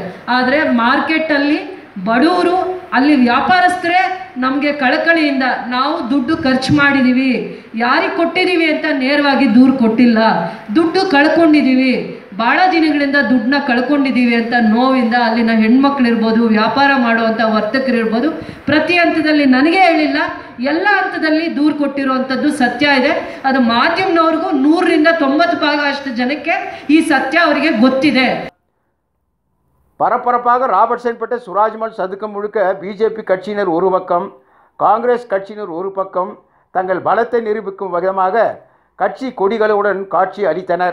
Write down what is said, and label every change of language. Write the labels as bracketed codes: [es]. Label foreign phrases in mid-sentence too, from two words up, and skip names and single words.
[kn] ಆದರೆ ಮಾರ್ಕೆಟಲ್ಲಿ ಬಡವರು, ಅಲ್ಲಿ ವ್ಯಾಪಾರಸ್ಥರೇ ನಮಗೆ ಕಳಕಳಿಯಿಂದ ನಾವು ದುಡ್ಡು ಖರ್ಚು ಮಾಡಿದ್ದೀವಿ, ಯಾರಿಗೆ ಕೊಟ್ಟಿದ್ದೀವಿ ಅಂತ ನೇರವಾಗಿ ದೂರು ಕೊಟ್ಟಿಲ್ಲ, ದುಡ್ಡು ಕಳ್ಕೊಂಡಿದ್ದೀವಿ, ಭಾಳ ದಿನಗಳಿಂದ ದುಡ್ಡನ್ನ ಕಳ್ಕೊಂಡಿದ್ದೀವಿ ಅಂತ ನೋವಿಂದ ಅಲ್ಲಿನ ಹೆಣ್ಮಕ್ಳಿರ್ಬೋದು, ವ್ಯಾಪಾರ ಮಾಡುವಂಥ ವರ್ತಕರಿರ್ಬೋದು, ಪ್ರತಿ ಹಂತದಲ್ಲಿ ನನಗೆ ಹೇಳಿಲ್ಲ, ಎಲ್ಲ ಹಂತದಲ್ಲಿ ದೂರು ಕೊಟ್ಟಿರುವಂಥದ್ದು ಸತ್ಯ ಇದೆ. ಅದು ಮಾಧ್ಯಮದವ್ರಿಗೂ 100ರಿಂದ 90% ಅಷ್ಟು ಜನಕ್ಕೆ ಈ ಸತ್ಯ ಅವರಿಗೆ ಗೊತ್ತಿದೆ. [ta] பரபரப்பாக ராபர்ட்சன்பேட்டை சுராஜ்மல் சதுக்கம் முழுக்க பிஜேபி கட்சியினர் ஒரு பக்கம், காங்கிரஸ் கட்சியினர் ஒரு பக்கம் தங்கள் பலத்தை நிரூபிக்கும் விதமாக கட்சி கொடிகளுடன் காட்சி அளித்தனர்.